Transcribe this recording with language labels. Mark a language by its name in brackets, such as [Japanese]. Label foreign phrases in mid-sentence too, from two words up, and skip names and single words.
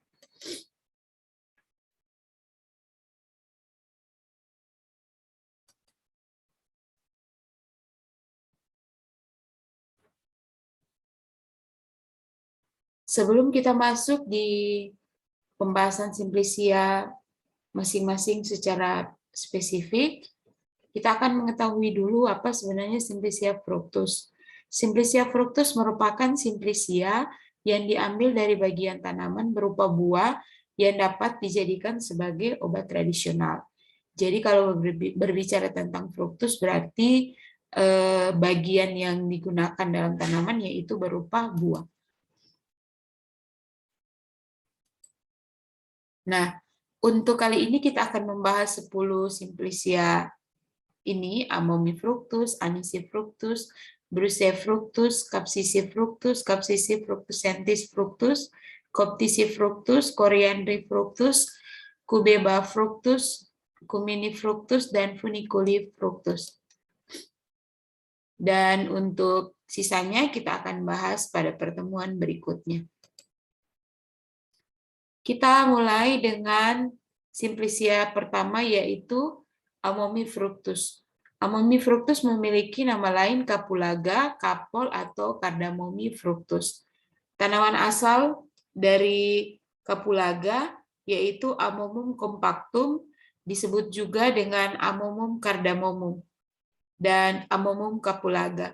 [Indonesian] Sebelum kita masuk di pembahasan Simplicia masing-masing secara spesifik, kita akan mengetahui dulu apa sebenarnya Simplicia fructus. Simplicia fructus merupakan Simplicia yang diambil dari bagian tanaman berupa buah yang dapat dijadikan sebagai obat tradisional. Jadi kalau berbicara tentang fructus berarti bagian yang digunakan dalam tanaman yaitu berupa buah. Nah, untuk kali ini kita akan membahas 10 Simplicia ini, Amomi fructus, Anisi fructus, Brucea fructus, Capsicum fructus, Capsicum fructuscentis fructus, Coptici fructus, Coriandri fructus, Cubeba fructus, Cumini fructus, dan Funiculi fructus. Dan untuk sisanya kita akan bahas pada pertemuan berikutnya. Kita mulai dengan Simplicia pertama yaitu Amomi fructus. Amomi fructus memiliki nama lain Capulaga, Kapol, atau Cardamomi fructus. Tanaman asal dari Capulaga yaitu Amomum compactum, disebut juga dengan Amomum cardamomum dan Amomum capulaga.